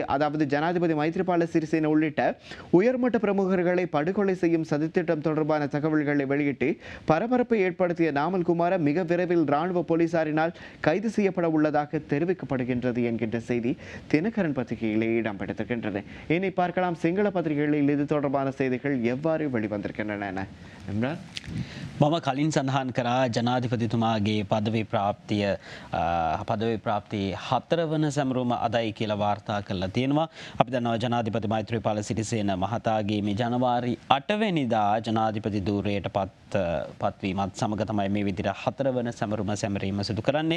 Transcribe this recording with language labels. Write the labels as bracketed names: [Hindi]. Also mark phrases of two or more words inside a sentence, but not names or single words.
[Tamil] அதாவது ஜனாதிபதி மைத்ரிபால சிறிசேன உள்ளிட்ட உயர்மட்ட பிரமுகர்களை படுகொலை செய்யும் சதித்திட்டம் தொடர்பான தகவல்களை வெளியிட்டு பரபரப்பை ஏற்படுத்திய நாமல் குமார மிக விரைவில் ராணுவ போலீசாரினால் கைது செய்யப்பட உள்ளதாக தெரிவிக்கப்படுகின்றது என்கின்ற செய்தி தினகரன் பத்திரிகையிலே இடம்பெற்றிருக்கின்றது. இனி பார்க்கலாம் சிங்கள பத்திரிகைகளில் இது தொடர்பான செய்திகள் எவ்வாறு வெளிவந்திருக்கின்றன என. [Sinhala] මම කලින් සඳහන් කරා ජනාධිපතිතුමාගේ පදවි ප්‍රාප්තිය 4 වන සැමරුම අදයි කියලා වාර්තා කරලා තියෙනවා. අපි දන්නවා ජනාධිපති මෛත්‍රීපාල සිරිසේන මහතාගේ මේ ජනවාරි 8 වෙනිදා ජනාධිපති ධූරයට පත්වීමත් සමග තමයි මේ විදිහට 4 වන සැමරුම සැමරීම සිදු කරන්නේ.